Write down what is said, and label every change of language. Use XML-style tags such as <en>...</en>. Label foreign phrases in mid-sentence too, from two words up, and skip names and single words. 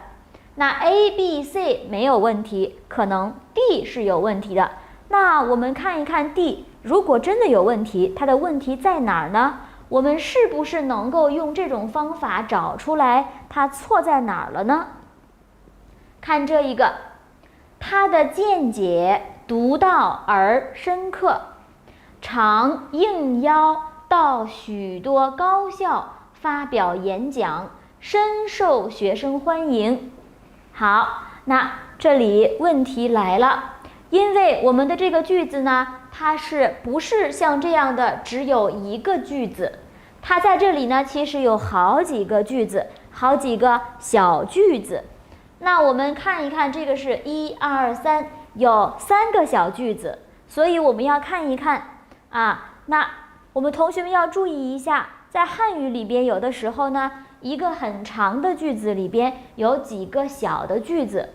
<zh>那 A、B、C 沒有問題，可能 D 是有問題的。那我們看一看 D， 如果真的有問題，它的問題在哪兒呢？我們是不是能夠用這種方法找出來它錯在哪兒了呢？看這一個，他的見解獨到而深刻，常應邀到許多高校發表演講，深受學生歡迎。好，那這裡問題來了，因為我們的這個句子呢，它是不是像這樣的只有一個句子？它在這裡呢，其實有好幾個句子，好幾個小句子。那我們看一看，這個是1、2、3，有3個小句子，所以我們要看一看那我們同學們要注意一下，在漢語裡邊有的時候呢，一個很長的句子裡邊有幾個小的句子。</zh>